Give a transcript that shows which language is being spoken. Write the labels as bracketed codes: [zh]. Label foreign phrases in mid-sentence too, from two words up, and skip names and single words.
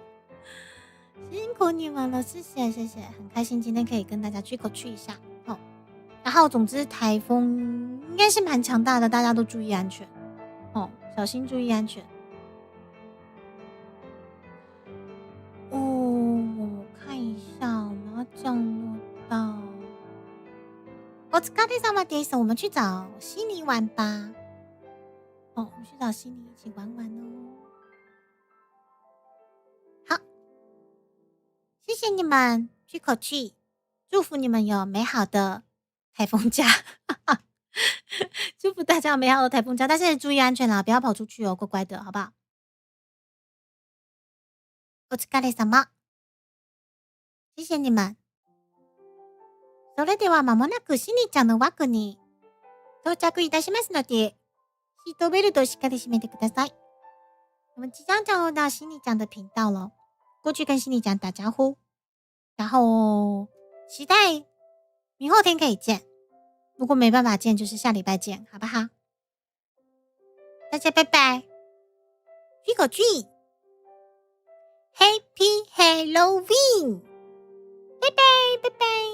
[zh] 辛苦你们了，谢谢，很开心今天可以跟大家去一下齁。然后总之台风应该是蛮强大的，大家都注意安全齁，小心注意安全。我看一下，我们要降落到 [ja] お疲れ様です。 [zh] 我们去找悉尼玩吧。我们去找悉尼一起玩玩哦。好，谢谢你们，去口气，祝福你们有美好的台风假。祝福大家有美好的台风假，但是注意安全啦，不要跑出去哦，乖乖的，好不好？お疲れ様，谢谢你们。 [ja] それでは間もなくしにちゃんの枠に到着いたしますので、シートベルトをしっかり締めてください。 [zh] 我们即将降落到心理讲的频道了，过去跟心理讲打招呼，然后期待明后天可以见。如果没办法见，就是下礼拜见，好不好？大家拜拜 [en] ，Trick or treat，Happy Halloween， [zh] 拜拜拜拜。